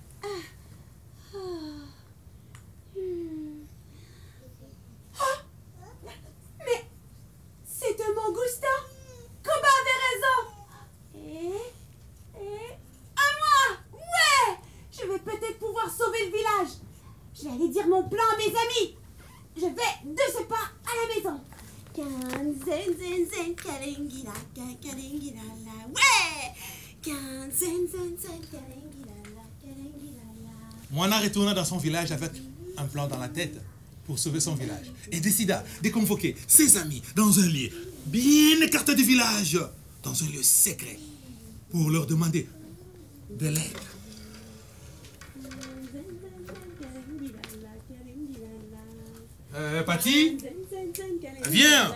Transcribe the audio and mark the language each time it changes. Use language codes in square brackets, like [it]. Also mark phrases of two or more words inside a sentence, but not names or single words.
[fr] Mais c'est un mangoustin. Koba avait raison. Et à moi. Ouais. Je vais peut-être pouvoir sauver le village. Je vais aller dire mon plan à mes amis. Je vais de ce pas à la maison. kan zen zen zen kalengila, kalengilala. Ouais. Kan zen zen zen kalengilala, kalengilala. Moana retourna dans son village avec un plan dans la tête pour sauver son village et décida de convoquer ses amis dans un lieu bien écarté du village, dans un lieu secret, pour leur demander de l'aide. Patty, viens.